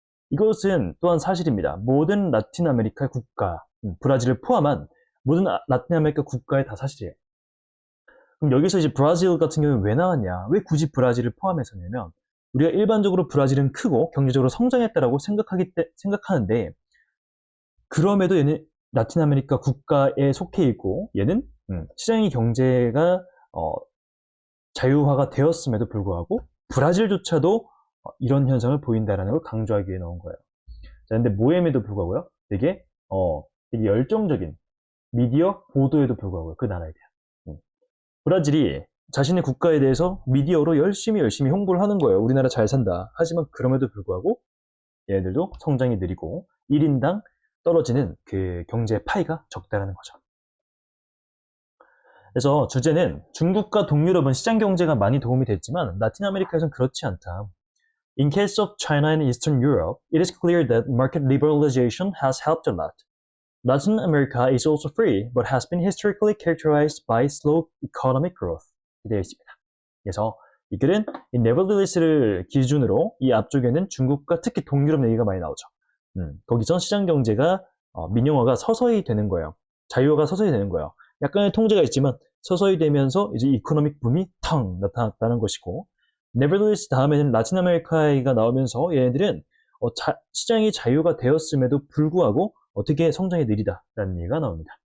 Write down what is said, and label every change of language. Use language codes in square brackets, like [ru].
[ko] 이것은 또한 사실입니다. 모든 라틴 아메리카 국가, 브라질을 포함한 모든 라틴 아메리카 국가의 다 사실이에요. 그럼 여기서 이제 브라질 같은 경우는 왜 나왔냐? 왜 굳이 브라질을 포함해서냐면 우리가 일반적으로 브라질은 크고 경제적으로 성장했다라고 생각하는데 그럼에도 얘는 라틴 아메리카 국가에 속해 있고 얘는 시장의 경제가 자유화가 되었음에도 불구하고 브라질조차도 이런 현상을 보인다라는 걸 강조하기 위해 넣은 거예요. 자, 근데 모엠에도 불구하고요. 되게 열정적인 미디어 보도에도 불구하고요. 그 나라에 대한. 브라질이 자신의 국가에 대해서 미디어로 열심히 홍보를 하는 거예요. 우리나라 잘 산다. 하지만 그럼에도 불구하고 얘네들도 성장이 느리고 1인당 떨어지는 그 경제 파이가 적다라는 거죠. 그래서 주제는 중국과 동유럽은 시장 경제가 많이 도움이 됐지만 라틴 아메리카에서는 그렇지 않다. [en] In case of China and Eastern Europe, it is clear that market liberalization has helped a lot. Latin America is also free, but has been historically characterized by slow economic growth. [ko] 되어 있습니다. 그래서 이 글은 이 nevertheless를 기준으로 이 앞쪽에는 중국과 특히 동유럽 얘기가 많이 나오죠. 거기선 시장 경제가 민영화가 서서히 되는 거예요. 자유화가 서서히 되는 거예요. 약간의 통제가 있지만 서서히 되면서 이제 이코노믹 붐이 탕 나타났다는 것이고 nevertheless 다음에는 라틴 아메리카가 나오면서 얘네들은 시장이 자유가 되었음에도 불구하고 어떻게 성장이 느리다라는 얘기가 나옵니다.